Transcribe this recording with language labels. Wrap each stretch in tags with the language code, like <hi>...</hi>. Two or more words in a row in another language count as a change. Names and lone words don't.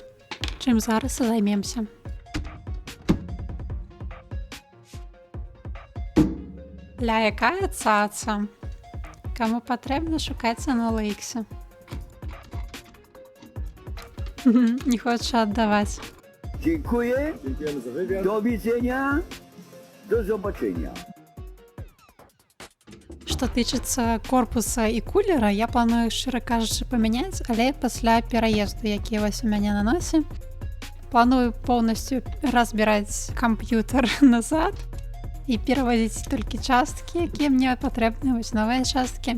<be>Чым зараз і займемся. Ля, якая цаца. Каму патрэбна, шукаецца на Лейксе. Не хоча аддаваць.</be> <pl>Dziękuję. Dziękujemy za wywiad. Do widzenia. Do zobaczenia.</pl> <be>Што тычыцца корпуса і кулера, я планую, шчыра кажучы, памяняць, але пасля пераезду, які вось у мяне на носе. Планую поўнасцю разбіраць камп'ютар назад і пераводзіць толькі часткі, якія мне патрэбны, вось новыя часткі.</be>